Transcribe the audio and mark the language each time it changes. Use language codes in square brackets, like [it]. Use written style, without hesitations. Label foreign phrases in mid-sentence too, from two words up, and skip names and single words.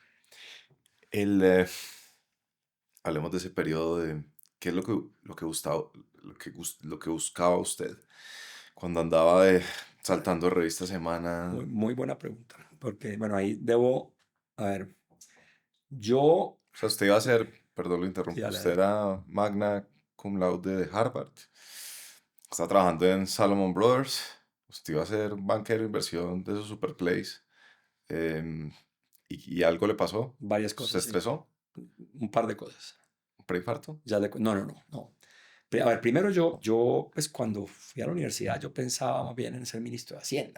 [es] El, hablemos de ese periodo de qué es lo que buscaba usted cuando andaba saltando revista Semana. Muy, muy buena pregunta. Porque, bueno, ahí debo. A ver. Yo. O sea, usted iba a ser, perdón, lo Sí, interrumpo, dale, usted dale. era [la] magna cum laude [es] de Harvard, está trabajando en Salomon Brothers, usted iba a ser banquero de inversión de esos [en] super plays. [es] em, ¿Y algo le pasó? Varias ¿Se cosas, sí. estresó? Un par de cosas. ¿Un preinfarto? No. A ver, primero pues cuando fui a la universidad, yo pensaba más bien en ser ministro de Hacienda.